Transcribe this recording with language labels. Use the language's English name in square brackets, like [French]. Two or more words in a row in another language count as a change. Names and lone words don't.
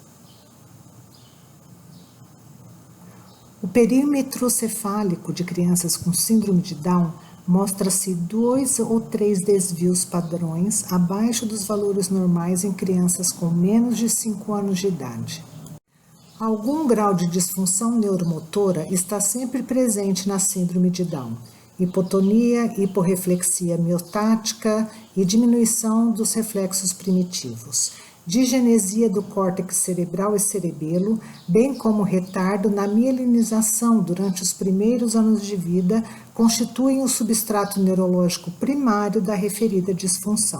[Portuguese] O perímetro cefálico de crianças com síndrome de Down mostra-se 2 ou 3 desvios padrões abaixo dos valores normais em crianças com menos de 5 anos de idade. Algum grau de disfunção neuromotora está sempre presente na síndrome de Down. Hipotonia, hiporreflexia miotática e diminuição dos reflexos primitivos. Digenesia do córtex cerebral e cerebelo, bem como retardo na mielinização durante os primeiros anos de vida, constituem o substrato neurológico primário da referida disfunção.